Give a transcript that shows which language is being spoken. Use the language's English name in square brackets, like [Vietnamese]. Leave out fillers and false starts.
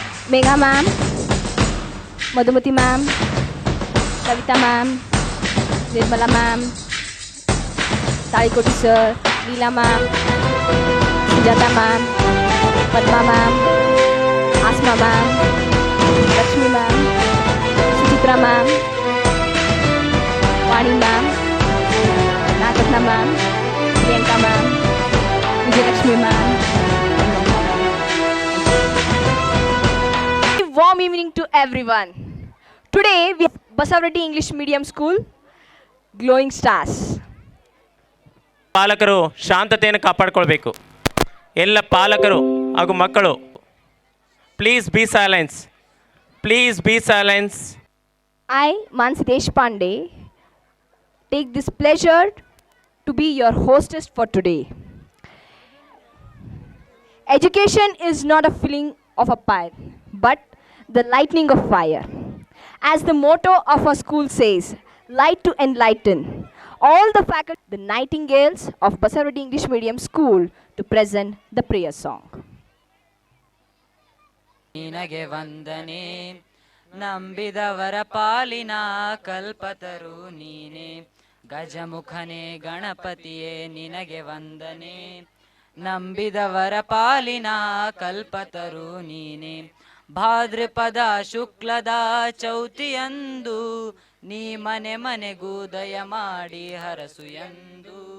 [English] Megha ma'am, Madhumati ma'am, Kavita ma'am, Nirmala ma'am, Tadikoti sir, Leela ma'am, Sujata ma'am, Padma ma'am, Asma ma'am, Lakshmi ma'am, Suchitra ma'am, Vani ma'am, Nagaratna ma'am, Priyanka ma'am, Vijayalakshmi ma'am. Warm evening to everyone. Today we have Basavarati English Medium School, Glowing Stars. [Kannada] ಪಾಲಕರು ಶಾಂತತೆಯನ್ನು ಕಾಪಾಡಿಕೊಳ್ಬೇಕು. ಎಲ್ಲ ಪಾಲಕರು ಹಾಗೂ ಮಕ್ಕಳು [English] Please be silence. Please be silence. I, Mansi Deshpande, take this pleasure to be your hostess for today. Education is not a filling of a pipe, but the lightning of fire. As the motto of our school says, light to enlighten. All the faculty, the nightingales of Basavarati English Medium School, to present the prayer song. [Kannada] ನಿನಗೆ ವಂದನೆ ನಂಬಿದವರ ಪಾಲಿನ ಕಲ್ಪತರು ನೀನೆ ಗಜಮುಖನೇ ಗಣಪತಿಯೇ ನಿನಗೆ ವಂದನೆ ನಂಬಿದವರ ಪಾಲಿನ ಕಲ್ಪತರು ನೀನೆ ಭಾದ್ರಪದ ಶುಕ್ಲದ ಚೌತಿಯಂದು ನೀ ಮನೆ ಮನೆಗೂ ದಯ ಮಾಡಿ ಹರಸು ಎಂದು